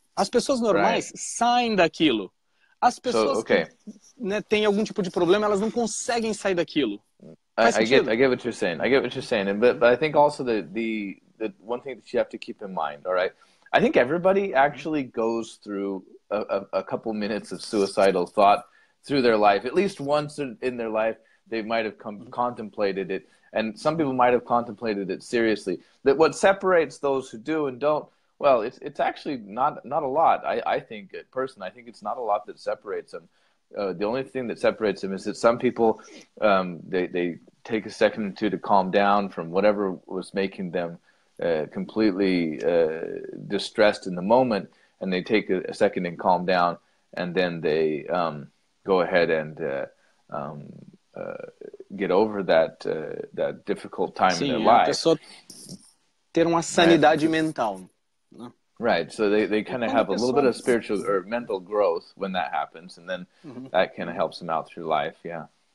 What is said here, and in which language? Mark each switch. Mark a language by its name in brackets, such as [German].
[Portuguese] As pessoas normais saem daquilo. As pessoas que, né, têm algum tipo de problema, elas não conseguem sair daquilo. Faz sentido? [English] I get what you're saying. I get what you're saying, but I think also the one thing that you have to keep in mind. All right, I think everybody actually goes through a couple minutes of suicidal thought through their life. At least once in their life, they might have contemplated it, and some people might have contemplated it seriously. That what separates those who do and don't, well, it's actually not a lot. I think, personally, I think it's not a lot that separates them. The only thing that separates them is that some people, they take a second or two to calm down from whatever was making them completely distressed in the moment, and they take a second and calm down, and then they go ahead and get over that difficult time in their life. [Portuguese] Pessoa ter uma sanidade mental. Né? [English] Right, so they kind of have a little bit of spiritual or mental growth when that happens, and then that kind of helps them out through life, yeah.